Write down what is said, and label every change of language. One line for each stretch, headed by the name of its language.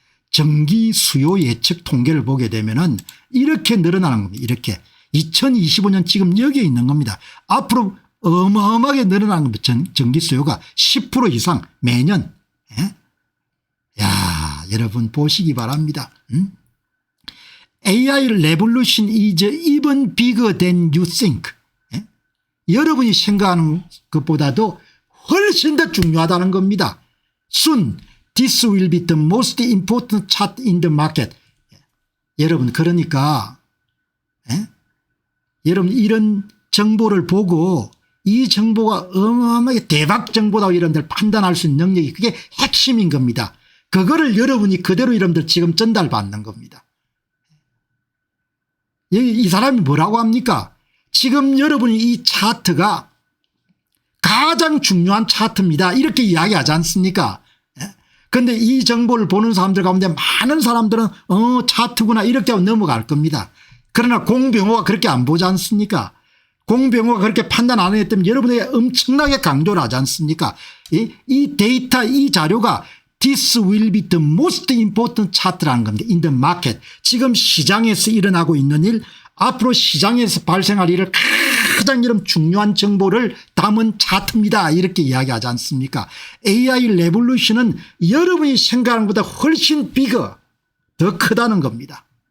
Korean: 전기 수요 예측 통계를 보게 되면은 이렇게 늘어나는 겁니다. 이렇게 2025년 지금 여기에 있는 겁니다. 앞으로 어마어마하게 늘어나는 겁니다. 전기 수요가 10% 이상 매년. 야 여러분 보시기 바랍니다.
English: AI revolution is even bigger than you think.
Korean: 여러분이 생각하는 것보다도 훨씬 더 중요하다는 겁니다.
English: Soon this will be the most important chart in the market.
Korean: 여러분 그러니까 여러분 이런 정보를 보고 이 정보가 어마어마하게 대박 정보다 여러분들 판단할 수 있는 능력이 그게 핵심인 겁니다. 그거를 여러분이 그대로 여러분들 지금 전달받는 겁니다. 이 사람이 뭐라고 합니까? 지금 여러분이 이 차트가 가장 중요한 차트입니다. 이렇게 이야기하지 않습니까? 그런데 이 정보를 보는 사람들 가운데 많은 사람들은 차트구나 이렇게 하고 넘어갈 겁니다. 그러나 공병호가 그렇게 안 보지 않습니까? 공병호가 그렇게 판단 안 했다면 여러분에게 엄청나게 강조를 하지 않습니까? 이 데이터 이 자료가
English: This will be the most important chart
Korean: 라는 겁니다.
English: In the market.
Korean: 지금 시장에서 일어나고 있는 일 앞으로 시장에서 발생할 일을 가장 이런 중요한 정보를 담은 차트입니다. 이렇게 이야기하지 않습니까? AI 레볼루션은 여러분이 생각하는 것보다 훨씬 비거 더 크다는 겁니다.